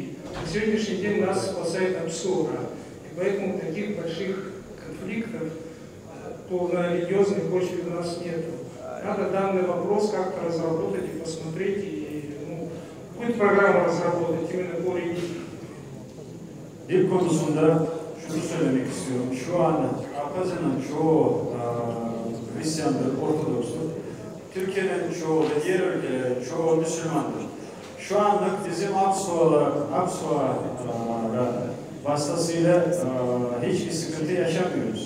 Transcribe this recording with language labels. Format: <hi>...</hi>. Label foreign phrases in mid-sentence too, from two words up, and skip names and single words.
<ru>На сегодняшний день нас спасает обсора, и поэтому таких больших конфликтов на религиозной почве у нас нет. Надо данный вопрос как-то разработать и посмотреть, и какую-то программу разработать именно по религии.</ru> <tr>Dil konusunda şunu söylemek istiyorum. Şu an Abhazya'nın çoğu Hristiyandır, Ortodokstur. Türkiye'nin çoğu ve diğer ülkelerin çoğu Müslümandır. Şu anlık bizim Aksu'a vasıtasıyla hiçbir sıkıntı yaşamıyoruz.</tr>